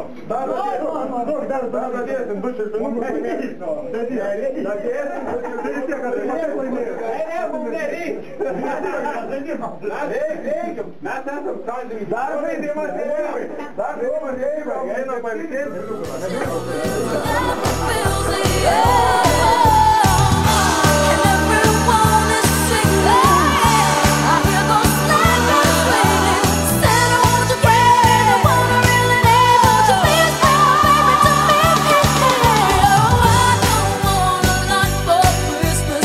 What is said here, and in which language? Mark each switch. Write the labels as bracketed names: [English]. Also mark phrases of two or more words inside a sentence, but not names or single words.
[Lithuanian] Dar dadėsim 2 čiurkinukus. Mes esam sąžiningi. Dar žaidimas eivai. Einam pailsėti. [English] Fills the air, and everyone is singing. I hear those sleigh bells ringing. Santa, won't you bring the one I really need? Won't you please bring my baby to me? Oh, I don't want a lot for Christmas.